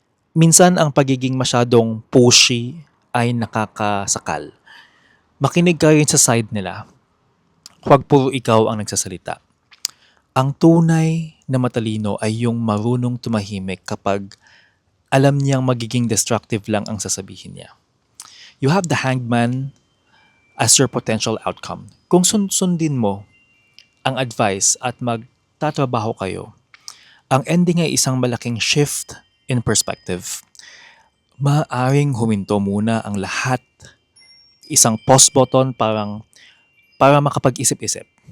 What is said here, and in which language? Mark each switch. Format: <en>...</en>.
<tl>Minsan ang pagiging masyadong pushy ay nakakasakal. Makinig ka rin sa side nila. Huwag puro ikaw ang nagsasalita. Ang tunay na matalino ay yung marunong tumahimik kapag alam niyang magiging destructive lang ang sasabihin niya.</tl> <en>You have the Hangman as your potential outcome.</en> <tl>Kung sundin mo ang advice at magtatrabaho kayo, ang ending ay isang malaking</tl> <en>shift in perspective.</en> <tl>Maaring huminto muna ang lahat. Isang pause button para makapag-isip-isip.</tl>